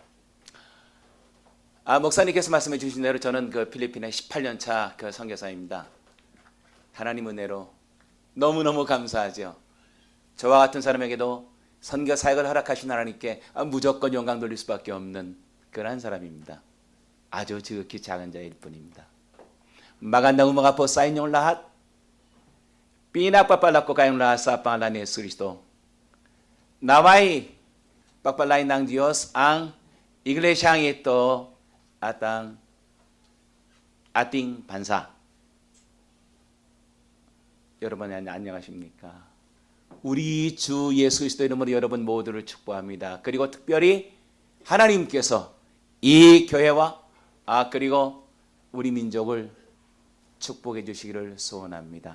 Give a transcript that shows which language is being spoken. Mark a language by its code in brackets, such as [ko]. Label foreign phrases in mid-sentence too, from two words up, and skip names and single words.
[ko] 목사님께서 말씀해 주신 대로 저는 그 필리핀의 18년 차 그 선교사입니다. 하나님 은혜로 너무너무 감사하죠. 저와 같은 사람에게도 선교 사역을 허락하신 하나님께 무조건 영광 돌릴 수밖에 없는 그런 사람입니다. 아주 지극히 작은 자일 뿐입니다. [tl] Magandang umaga po sa inyong lahat. Pinagpapala ko kayong lahat sa pangalan ni Yesu Kristo. Naway pagpalain ng Diyos ang iglesyang ito at ang ating bansa. [ko] 여러분 안녕하십니까? 우리 주 예수 그리스도 이름으로 여러분 모두를 축복합니다. 그리고 특별히 하나님께서 이 교회와 그리고 우리 민족을 축복해 주시기를 소원합니다.